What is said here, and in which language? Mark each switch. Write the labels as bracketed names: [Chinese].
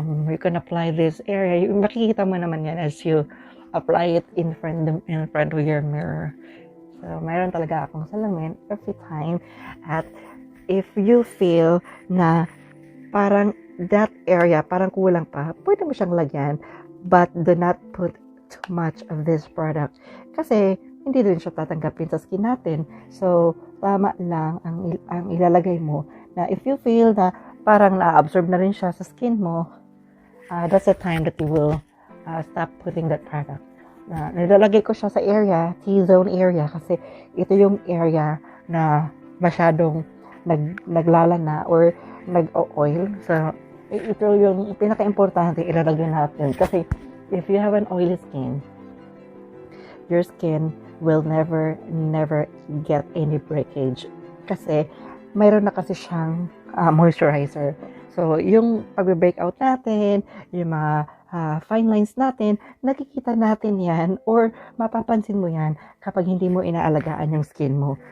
[English] You can apply this area. [Filipino] Makikita mo naman yan [English] as you apply it in front of your mirror. [Filipino] So, mayroon talaga akong salamin [English] every time. [Filipino] At [English] if you feel [Filipino] na parang [English] that area, [Filipino] parang kulang pa, pwede mo siyang lagyan. [English] But do not put too much of this product. [Filipino] Kasi, hindi din siya tatanggapin sa skin natin. So, tama lang ang ilalagay mo. [English] Na if you feel [Filipino] na parang na-absorb na rin siya sa skin mo, [English] that's the time that you will stop putting that product. [Filipino] Nilalagay ko siya sa area, T-zone area, kasi ito yung area na masyadong naglalana or nag-oil. So, ito yung pinaka-importante ilalagay natin. [English] Kasi if you have an oily skin, your skin will never get any breakage. [Filipino] Kasi mayroon na kasi siyang moisturizer. So, yung pag-breakout natin, yung mga fine lines natin, nakikita natin yan or mapapansin mo yan kapag hindi mo inaalagaan yung skin mo.